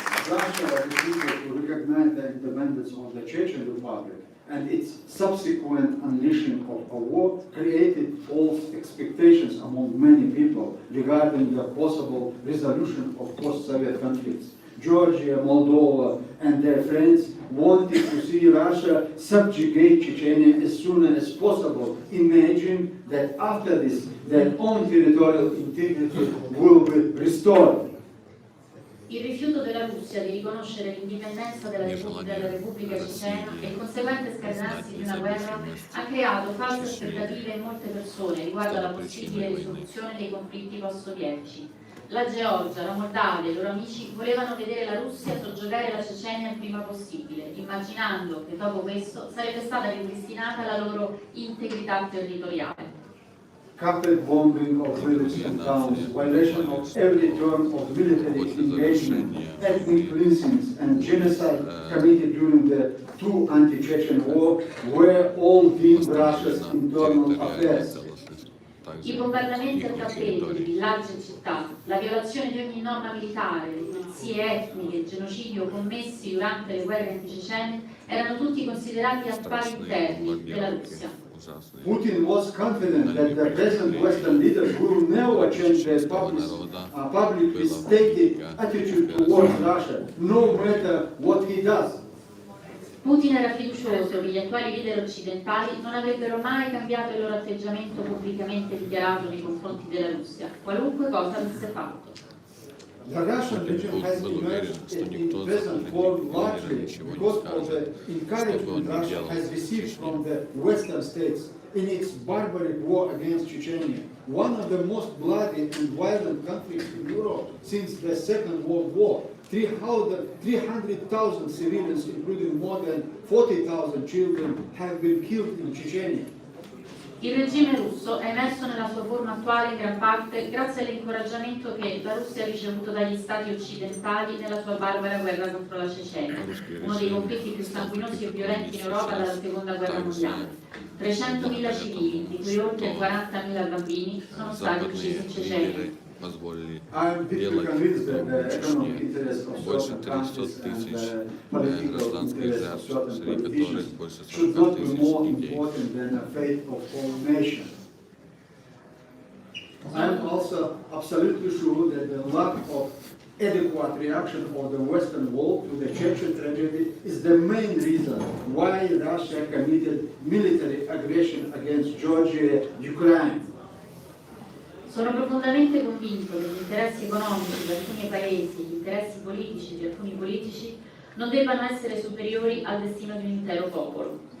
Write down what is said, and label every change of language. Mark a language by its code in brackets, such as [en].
[en] Russia refused to recognize the independence of the Chechen Republic, and its subsequent unleashing of a war created false expectations among many people regarding the possible resolution of post-Soviet conflicts. Georgia, Moldova, and their friends wanted to see Russia subjugate Chechnya as soon as possible, imagining that after this, their own territorial integrity will be restored. [it] Il rifiuto della Russia di riconoscere l'indipendenza della Repubblica Cecena e il conseguente scatenarsi di una guerra ha creato false aspettative in molte persone riguardo alla possibile risoluzione dei conflitti post-sovietici. La Georgia, la Moldavia e i loro amici volevano vedere la Russia soggiogare la Cecenia il prima possibile, immaginando che dopo questo sarebbe stata ripristinata la loro integrità territoriale. [en] Carpet bombing of villages and towns, violation of every term of military engagement, ethnic cleansings, and genocide committed during the two anti-Chechen war were all deemed Russia's internal affairs. [it] I bombardamenti al tappeto di villaggi e città, la violazione di ogni norma militare, le pulizie etniche e il genocidio commessi durante le guerre anticecene erano tutti considerati affari interni della Russia. [en] Putin was confident that the present Western leaders will never change their publicly stated attitude towards Russia, no matter what he does. [it] Putin era fiducioso che gli attuali leader occidentali non avrebbero mai cambiato il loro atteggiamento pubblicamente dichiarato nei confronti della Russia, qualunque cosa avesse fatto. [en] The Russian region has emerged in present form largely because of the encouragement Russia has received from the Western states in its barbaric war against Chechnya, one of the most bloody and violent conflicts in Europe since the Second World War. 300,000 civilians, including more than 40,000 children, have been killed in Chechnya. [it] Il regime russo è emerso nella sua forma attuale in gran parte grazie all'incoraggiamento che la Russia ha ricevuto dagli stati occidentali nella sua barbara guerra contro la Cecenia, uno dei conflitti più sanguinosi e violenti in Europa dalla Seconda Guerra Mondiale. 300.000 civili, di cui oltre 40.000 bambini, sono stati uccisi in Cecenia. [en] I'm deeply convinced that the economic interests of certain countries and the political interests of certain politicians should not be more important than the fate of all nations. I'm also absolutely sure that the lack of adequate reaction of the Western world to the Chechen tragedy is the main reason why Russia committed military aggression against Georgia and Ukraine. [it] Sono profondamente convinto che gli interessi economici di alcuni paesi e gli interessi politici di alcuni politici non debbano essere superiori al destino di un intero popolo.